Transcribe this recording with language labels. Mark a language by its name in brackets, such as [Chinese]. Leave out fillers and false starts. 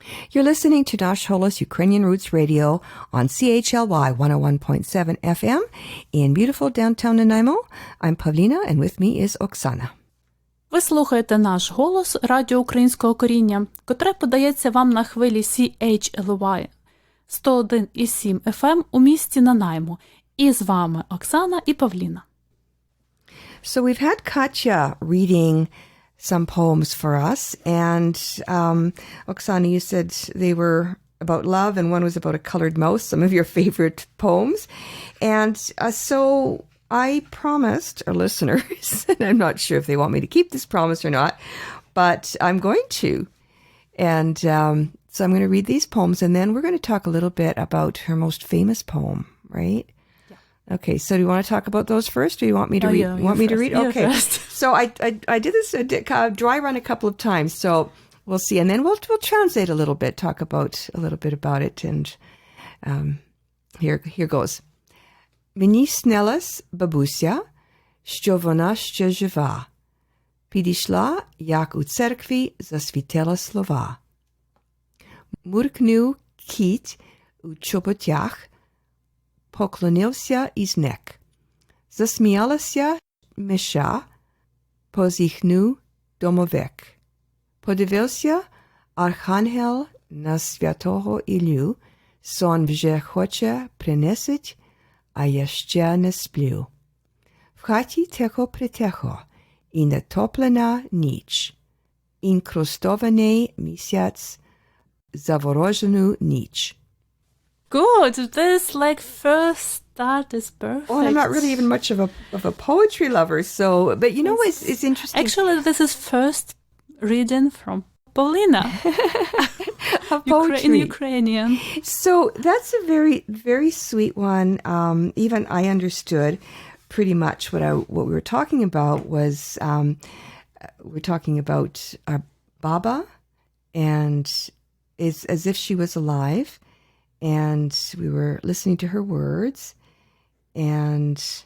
[English] You're listening to Nash Holos Ukrainian Roots Radio on CHLY 101.7 FM in beautiful downtown Nanaimo. I'm Pavlina, and with me is Oksana. [Ukrainian] Ви слухаєте «Наш голос» радіо українського коріння, котре подається вам на хвилі CHLY 101,7 FM у місті Нанаймо. І з вами Оксана і Павліна. [English] So we've had Katya reading some poems for us, and Oksana, you said they were about love, and one was about a colored mouse, some of your favorite poems. And so I promised our listeners, and I'm not sure if they want me to keep this promise or not, but I'm going to. And so I'm going to read these poems, and then we're going to talk a little bit about her most famous poem, right? Yeah. Okay, so do you want to talk about those first, or do you want me to read? Yeah, you want me to read? You Okay. first. So I did this dry run a couple of times, so we'll see. And then we'll translate a little bit, talk about a little bit about it. And here goes. [Ukrainian] Мені снилась бабуся, що вона ще жива. Підійшла, як у церкві засвітила слова. Муркнув кіт у чоботях, поклонився і зник. Засміялася миша, позіхнув домовик. Подивився архангел на святого Іллю, сон вже хоче принесить, а я ще не сплю. В хаті тихо-притихо, і нетоплена ніч, інкрустований місяць, заворожену ніч. [English] Good. This first start is perfect. Oh, and I'm not really even much of a poetry lover, so, but you know it's interesting. Actually, this is first reading from Paulina. Of poetry. In Ukrainian. So that's a very, very sweet one. Even I understood pretty much what we were talking about was we're talking about our Baba, and it's as if she was alive, and we were listening to her words, and